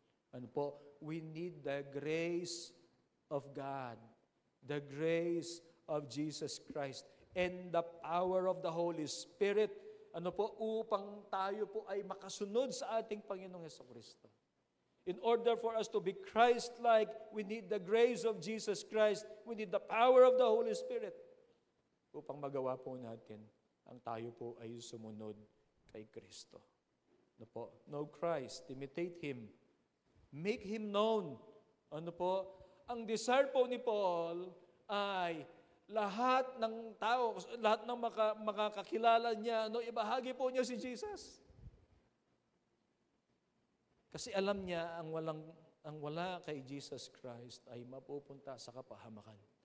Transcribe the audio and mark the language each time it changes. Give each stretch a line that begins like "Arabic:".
Filipino: Ano po?
English: We need the grace of God, the grace of Jesus Christ, and the power of the Holy Spirit,
Filipino: ano po, upang tayo po ay makasunod sa ating Panginoong Hesukristo.
English: In order for us to be Christ-like, we need the grace of Jesus Christ. We need the power of the Holy Spirit
Filipino: upang magawa po natin ang tayo po ay sumunod kay Kristo. Ano po?
English: Know Christ, imitate Him, make Him known.
Filipino: Ano po? Ang desire po ni Paul ay lahat ng tao, lahat ng makakakilala niya, ibahagi po niya si Jesus. Kasi alam niya, ang wala kay Jesus Christ ay mapupunta sa kapahamakan.